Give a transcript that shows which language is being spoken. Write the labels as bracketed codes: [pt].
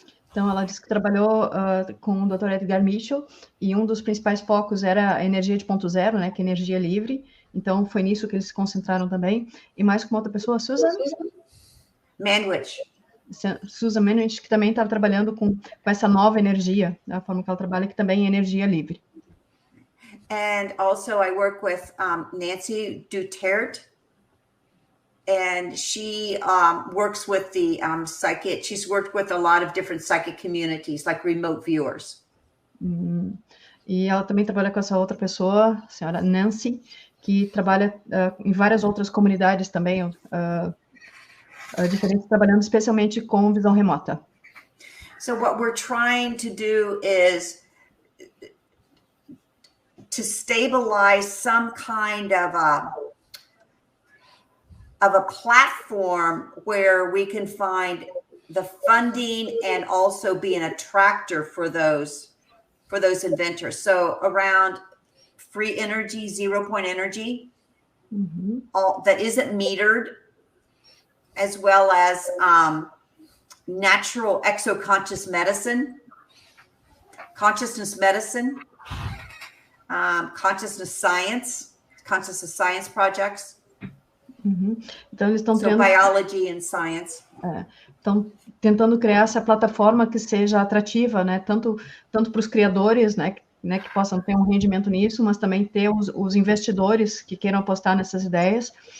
[pt] Então, ela disse que trabalhou com o Dr. Edgar Mitchell, e um dos principais focos era a energia de ponto zero, né, que é energia livre. Então, foi nisso que eles se concentraram também. E mais com uma outra pessoa, Susan Manwich. Susan Manwich, que também estava trabalhando com essa nova energia, a forma que ela trabalha, que também é energia livre. [en] And also I work with Nancy Duterte. And she works with the psychic. She's worked with a lot of different psychic communities, like remote viewers. [pt] E ela também trabalha com essa outra pessoa, a senhora Nancy, que trabalha em várias outras comunidades também, diferentes, trabalhando especialmente com visão remota. [en] So what we're trying to do is to stabilize some kind of a platform where we can find the funding and also be an attractor for those inventors. So around free energy, zero point energy, all that isn't metered, as well as natural exoconscious medicine, consciousness medicine, consciousness science projects. [pt] Então, eles estão [en] So biology and science. [pt] Estão tentando criar essa plataforma que seja atrativa, né? Tanto para os criadores, né, que possam ter um rendimento nisso, mas também ter os investidores que queiram apostar nessas ideias.